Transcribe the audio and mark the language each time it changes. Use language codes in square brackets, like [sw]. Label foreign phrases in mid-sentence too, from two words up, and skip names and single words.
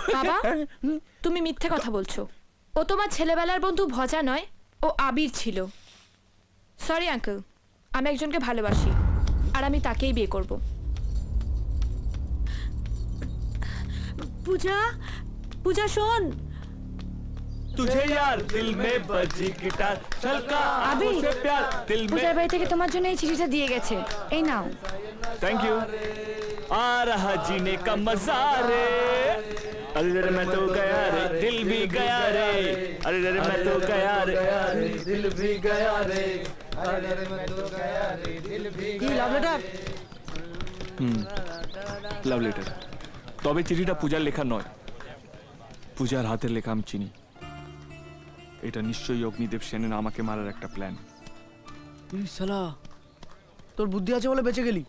[bn] বাবা, তুমি মিথ্যে কথা বলছো। ও তোমার ছেলেবেলার বন্ধু ভজা নয়, ও আবির ছিল। [en] sorry uncle, [bn] আমি একজনকে ভালোবাসি আর আমি তাকেই বিয়ে করব। পূজা, পূজা শোন। [hi] तुझे यार दिल में बजी गिटार छलका आंखों से प्यार दिल में। [bn] পূজার বাড়ি থেকে তোমার জন্য এই চিঠিটা দিয়ে গেছে, এই নাও। [en] thank you. [hi] आ रहा जीने का मजा रे, अरे रे मैं तो गया रे, दिल भी गया रे, अरे रे मैं तो गया रे, दिल भी गया रे, अरे रे मैं तो गया रे, दिल भी [en] কি love letter? love letter. [bn] তবে চিঠিটা পূজার লেখা নয়, পূজার হাতের লেখা আমি চিনি। এটা নিশ্চয়ই অগ্নিদেব সেনের আমাকে মারার একটা প্ল্যান। শালা, তোর বুদ্ধি আছে বলে বেঁচে গেলি।